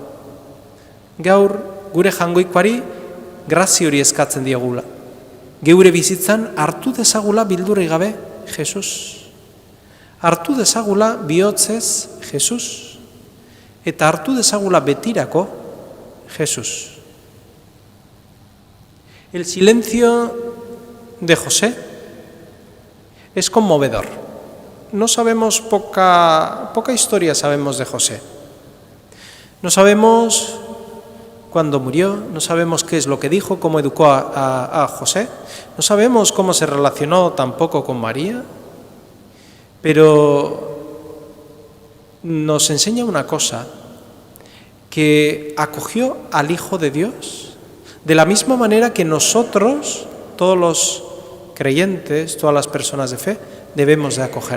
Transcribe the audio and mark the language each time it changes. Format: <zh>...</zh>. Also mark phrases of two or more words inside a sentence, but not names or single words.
<eu>Gaur, gure jangoikoari grazi hori eskatzen diegula. Geure bizitzan hartu dezagula bildurri gabe Jesus. Hartu dezagula bihotzez Jesus. Eta hartu dezagula betirako Jesus.</eu> <es>El silencio de José es conmovedor. No sabemos, poca historia sabemos de José. No sabemos cuándo murió, no sabemos qué es lo que dijo, cómo educó a José, no sabemos cómo se relacionó tampoco con María, pero nos enseña una cosa, que acogió al Hijo de Dios de la misma manera que nosotros, todos los creyentes, todas las personas de fe, debemos de acoger.</es>